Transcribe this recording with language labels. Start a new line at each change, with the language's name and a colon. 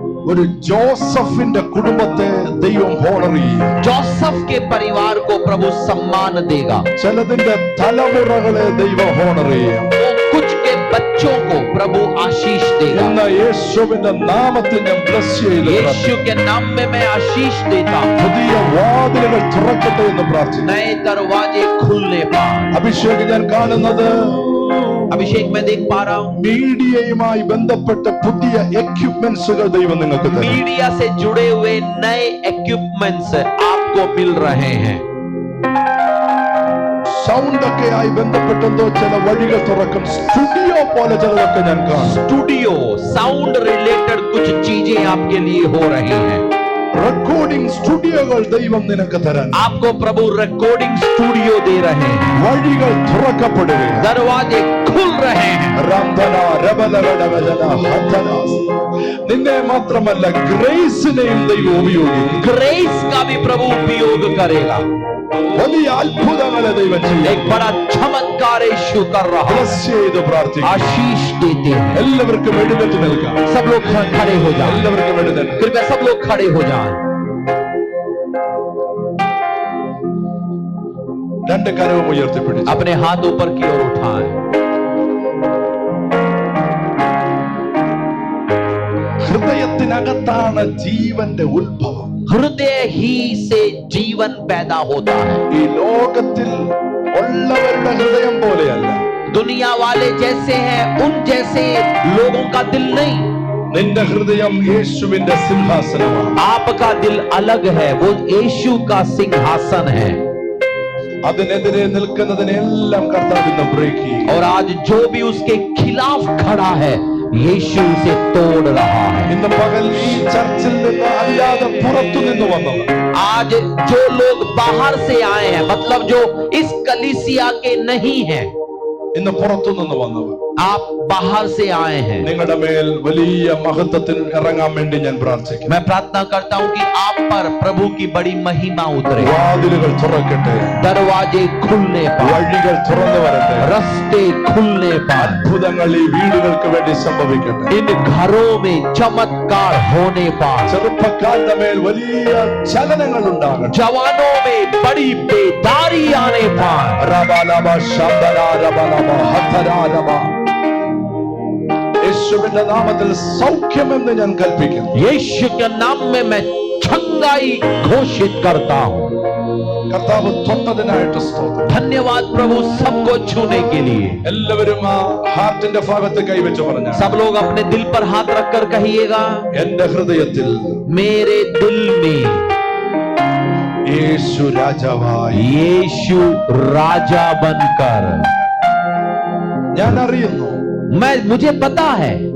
Malayalam: ഒരു ജോസഫിന്റെ കുടുംബത്തെ ദൈവം ഹോണർ ചെയ്യും.
Hindi: जोसेफ के परिवार को प्रभु सम्मान देगा।
Malayalam: ചിലതിന്റെ തലമുറകളെ ദൈവം ഹോണർ ചെയ്യും.
Hindi: वो कुछ के बच्चों को प्रभु आशीष देगा।
Malayalam: ഇന്ന് യേശുവിന്റെ നാമത്തിൽ ഞാൻ ബ്ലസ് ചെയ്ത്
Hindi: यीशु के नाम में मैं आशीष देता हूँ।
Malayalam: പുതിയ വാതിലുകൾ തുറക്കട്ടെ എന്ന് പ്രാർത്ഥിക്കുന്നു.
Hindi: नए दरवाजे खुलने पाए।
Malayalam: അഭിഷേകം ഞാൻ കാണുന്നത്
Hindi: अभिषेक मैं देख पा रहा हूँ
Malayalam: മീഡിയയുമായി ബന്ധപ്പെട്ട പുതിയ എക്യുപ്മെന്റ്സുകൾ ദൈവം നിങ്ങൾക്ക് തരും.
Hindi: मीडिया से जुड़े हुए नए इक्विपमेंट्स आपको मिल रहे हैं।
Malayalam: സൗണ്ട് ഒക്കെ ആയി ബന്ധപ്പെട്ടെന്തോ ചില വഴികൾ തുറക്കും. സ്റ്റുഡിയോ പോലെ ചിലതൊക്കെ ഞാൻ കാണും.
Hindi: स्टूडियो साउंड रिलेटेड कुछ चीजें आपके लिए हो रही हैं।
Malayalam: റെക്കോർഡിംഗ് സ്റ്റുഡിയോകൾ ദൈവം നിനക്ക് തരാൻ.
Hindi: आपको प्रभु रिकॉर्डिंग स्टूडियो दे रहे हैं।
Malayalam: വഴികൾ തുറക്കപ്പെടുകയാണ്.
Hindi: दरवाजे खुल रहे हैं। റാംധന രബലഗഡഗജന ഹതനാസ്.
Malayalam: നിന്നെ മാത്രമല്ല ഗ്രേസിനെയും ദൈവം ഉപയോഗിക്കും.
Hindi: ग्रेस का भी प्रभु उपयोग करेगा।
Malayalam: വലിയ അത്ഭുതങ്ങളെ ദൈവം ചെയ്യും.
Hindi: एक बड़ा चमत्कार यीशु कर रहा है।
Malayalam: ബ്ലസ് ചെയ്ത് പ്രാർത്ഥിക്കും.
Hindi: आशीष देते हैं।
Malayalam: എല്ലാവർക്കും എഴുന്നേറ്റ് നിൽക്കാം.
Hindi: सब लोग खड़े हो जाएं।
Malayalam: എല്ലാവർക്കും എഴുന്നേറ്റ്
Hindi: कृपया सब लोग खड़े हो जाएं।
Malayalam: രണ്ട് കരവും ഉയർത്തിപ്പിടിച്ചു.
Hindi: अपने हाथ ऊपर की ओर उठाएं।
Malayalam: ഹൃദയത്തിനകത്താണ് ജീവന്റെ ഉത്ഭവം.
Hindi: हृदय ही से जीवन पैदा होता है।
Malayalam: ഈ ലോകത്തിൽ ഉള്ളവരുടെ ഹൃദയം പോലെയല്ല.
Hindi: दुनिया वाले जैसे हैं उन जैसे लोगों का दिल नहीं।
Malayalam: നിന്റെ ഹൃദയം യേശുവിന്റെ സിംഹാസനമാണ്.
Hindi: आपका दिल अलग है, वो यीशु का सिंहासन है।
Malayalam: അതിനെതിരെ നിൽക്കുന്നതിനെല്ലാം കർത്താവ് ഇന്ന് ബ്രേക്ക് ചെയ്യും.
Hindi: और आज जो भी उसके खिलाफ खड़ा है यीशु उसे तोड़ रहा है।
Malayalam: ഇന്ന് പകൽ ഈ ചർച്ചിൽ നിന്ന് അല്ലാതെ പുറത്തു നിന്ന് വന്നവർ,
Hindi: आज जो लोग बाहर से आए हैं, मतलब जो इस कलीसिया के नहीं हैं,
Malayalam: ഇന്ന് പുറത്തു നിന്ന് വന്നവർ,
Hindi: आप बाहर से आए हैं।
Malayalam: നിങ്ങളുടെ മേൽ വലിയ മഹത്വത്തിൽ ഇറങ്ങാൻ വേണ്ടി ഞാൻ പ്രാർത്ഥിക്കുന്നു.
Hindi: मैं प्रार्थना करता हूं कि आप पर प्रभु की बड़ी महिमा उतरे।
Malayalam: വാതിലുകൾ തുറക്കട്ടെ.
Hindi: दरवाजे खुलने पाए,
Malayalam: വഴികൾ തുറന്നു വരട്ടെ.
Hindi: रास्ते खुलने पाए,
Malayalam: അത്ഭുതങ്ങൾ ഈ വീടുകൾക്ക് വേണ്ടി സംഭവിക്കട്ടെ.
Hindi: इन घरों में चमत्कार होने पाए,
Malayalam: ചെറുപ്പക്കാരുടെ മേൽ വലിയ ചലനങ്ങൾ ഉണ്ടാകട്ടെ.
Hindi: जवानों में बड़ी बेदारी आने पाए। റബലബ ശബ്ദന റബലബ ഹതരാരബ.
Malayalam: യേശുവിന്റെ നാമത്തിൽ സൗഖ്യമെന്ന് ഞാൻ കൽപ്പിക്കുന്നു.
Hindi: यीशु के नाम में मैं चंगाई घोषित करता हूं।
Malayalam: കർത്താവ് തൊട്ടതിനായിട്ട് സ്തോത്രം.
Hindi: धन्यवाद प्रभु सबको छूने के लिए।
Malayalam: എല്ലാവരും ആ ഹാർട്ടിന്റെ ഭാഗത്ത് കൈവച്ച് പറഞ്ഞ
Hindi: सब लोग अपने दिल पर हाथ रखकर कहिएगा,
Malayalam: എന്റെ ഹൃദയത്തിൽ
Hindi: मेरे दिल में
Malayalam: യേശു രാജാവായി.
Hindi: यीशु राजा बनकर,
Malayalam: ഞാൻ അറിയുന്നു.
Hindi: मुझे पता है,